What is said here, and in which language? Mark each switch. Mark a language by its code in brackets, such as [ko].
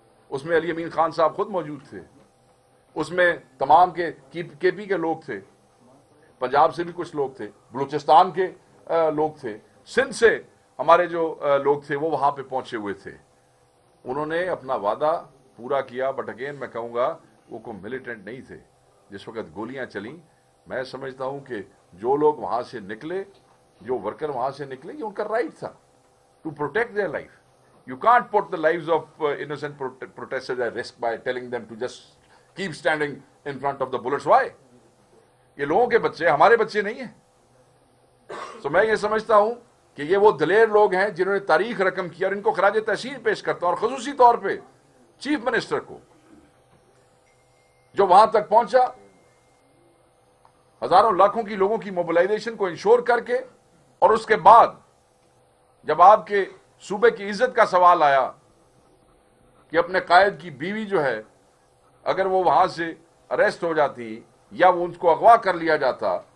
[ur] اس میں علی امین خان صاحب خود موجود تھے, اس میں تمام کے پی کے لوگ تھے, پنجاب سے بھی کچھ لوگ تھے, بلوچستان کے لوگ تھے, سندھ سے ہمارے جو لوگ تھے وہ وہاں پہ پہنچے ہوئے تھے. انہوں نے اپنا وعدہ پورا کیا, [en] but again [ur] میں کہوں گا وہ کوئی ملیٹنٹ نہیں تھے. جس وقت گولیاں چلیں میں سمجھتا ہوں کہ جو لوگ وہاں سے نکلے, جو ورکر وہاں سے نکلے, یہ ان کا رائٹ تھا [en] To protect their life. You can't put the lives of innocent protesters at risk by telling them to just keep standing in front of the bullets. Why? [ur] یہ لوگوں کے بچے ہمارے بچے نہیں ہیں. So میں یہ سمجھتا ہوں کہ یہ وہ دلیر لوگ ہیں جنہوں نے تاریخ رقم کیا, اور ان کو خراج تحسین پیش کرتا ہوں, اور خصوصی طور پہ چیف منسٹر کو جو وہاں تک پہنچا, ہزاروں لاکھوں کی لوگوں کی موبلائزیشن کو انشور کر کے, اور اس کے بعد جب آپ کے صوبے کی عزت کا سوال آیا کہ اپنے قائد کی بیوی جو ہے اگر وہ وہاں سے اریسٹ ہو جاتی یا وہ ان کو اغوا کر لیا جاتا